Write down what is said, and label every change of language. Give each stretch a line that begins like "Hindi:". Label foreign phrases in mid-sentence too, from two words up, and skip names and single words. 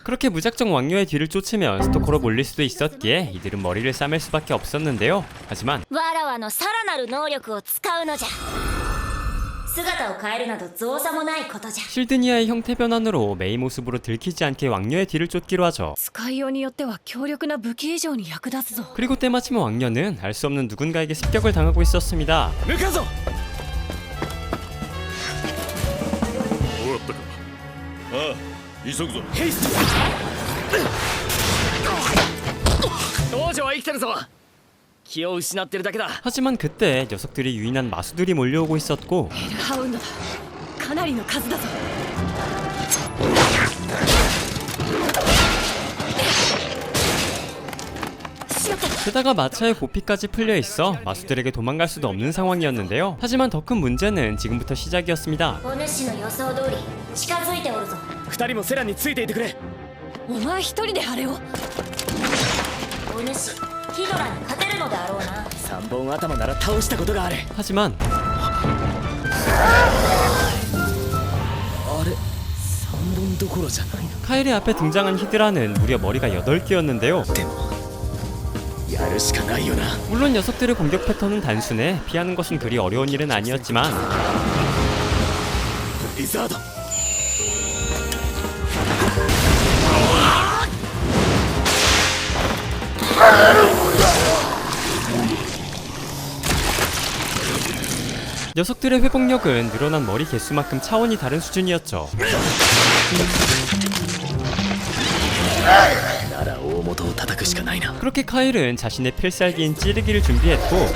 Korean: 그렇게 무작정 왕녀의 뒤를 쫓으면 스토커로 몰릴 수도 있었기에 이들은 머리를 싸맬 수밖에 없었는데요. 하지만
Japanese: わらわのさらなる能力を使うのじゃ。姿を変えるなど造作もないことじゃ。
Korean: 실드니아의 형태 변환으로 메이 모습으로 들키지 않게 왕녀의 뒤를 쫓기로 하죠.
Japanese: 使いようによっては強力な武器以上に役立つぞ。
Korean: 그리고 때마침 왕녀는 알 수 없는 누군가에게 습격을 당하고 있었습니다.
Japanese: 向かうぞ。終わったか。ああ、急ぐぞ。ヘイス王女は生きてるぞ。気を失ってるだけだ。
Korean: 하지만 그때 녀석들이 유인한 마수들이 몰려오고 있었고,
Japanese: ヘルハウンドだ。かなりの数だぞ。
Korean: 게다가 마차의 고피까지 풀려있어 마수들에게 도망갈 수도 없는 상황이었는데요. 하지만 더 큰 문제는 지금부터 시작이었습니다.
Japanese: お主の予想通り近づいておるぞ。 2人もセラについていてくれ。お前一人であれを。お主ヒドラに勝てるのであろうな。 3本頭なら倒したことがある。
Korean: 하지만
Japanese: あれ、3本どころじゃないな。
Korean: 카일의 앞에 등장한 히드라는 무려 머리가 8개였는데요.
Japanese: でもやるしかないよな。
Korean: 물론 녀석들의 공격 패턴은 단순해 피하는 것은 그리 어려운 일은 아니었지만
Japanese: リザード。
Korean: 녀석들의 회복력은 늘어난 머리 개수만큼 차원이 다른 수준이었죠.
Japanese: なら大元を叩くしかないな。
Korean: 그렇게 카일은 자신의 필살기인 찌르기를 준비했고,